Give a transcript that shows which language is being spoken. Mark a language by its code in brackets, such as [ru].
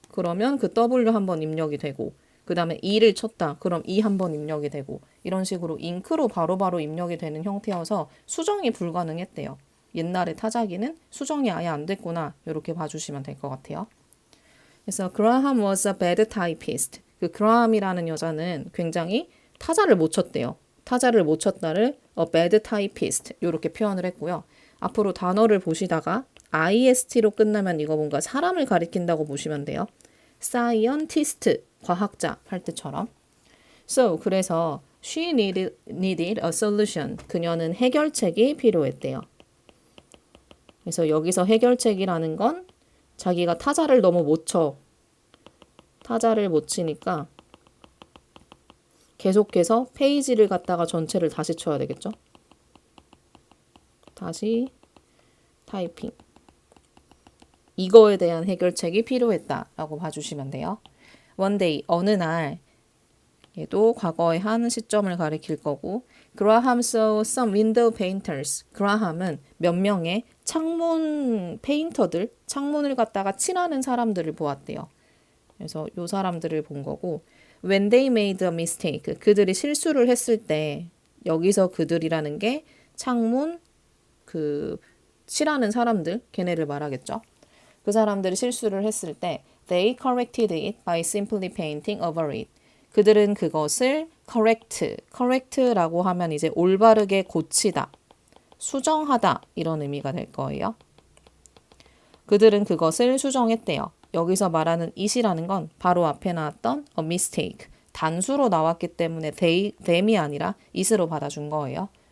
[ko] 그러면 그 W 한번 입력이 되고, 그 다음에 E를 쳤다. 그럼 E 한번 입력이 되고, 이런 식으로 잉크로 바로바로 입력이 되는 형태여서 수정이 불가능했대요. 옛날에 타자기는 수정이 아예 안 됐구나. 이렇게 봐주시면 될 것 같아요. 그래서 [en] Graham was a bad typist. [ko] 그 그라함이라는 여자는 굉장히 타자를 못 쳤대요. 타자를 못 쳤다를 [en] a bad typist [ko] 이렇게 표현을 했고요. 앞으로 단어를 보시다가 ist로 끝나면 이거 뭔가 사람을 가리킨다고 보시면 돼요. scientist, 과학자 할 때처럼. [en] So, [ko] 그래서 [en] she needed a solution. [ko] 그녀는 해결책이 필요했대요. 그래서 여기서 해결책이라는 건 자기가 타자를 너무 못 쳐. 타자를 못 치니까 계속해서 페이지를 갖다가 전체를 다시 쳐야 되겠죠. 다시 타이핑. 이거에 대한 해결책이 필요했다라고 봐주시면 돼요. [en] One day, [ko] 어느 날, 얘도 과거의 한 시점을 가리킬 거고, [en] Graham saw some window painters. [ko] 그라함은 몇 명의 창문 페인터들, 창문을 갖다가 칠하는 사람들을 보았대요. 그래서 요 사람들을 본 거고, [en] when they made a mistake, [ko] 그들이 실수를 했을 때, 여기서 그들이라는 게 창문 칠하는 사람들, 걔네를 말하겠죠. 그 사람들이 실수를 했을 때 [en] they corrected it by simply painting over it. [ko] 그들은 그것을 correct라고 하면 이제 올바르게 고치다, 수정하다 이런 의미가 될 거예요. 그들은 그것을 수정했대요. 여기서 말하는 it이라는 건 바로 앞에 나왔던 a mistake, 단수로 나왔기 때문에 them이 아니라 it으로 받아준 거예요.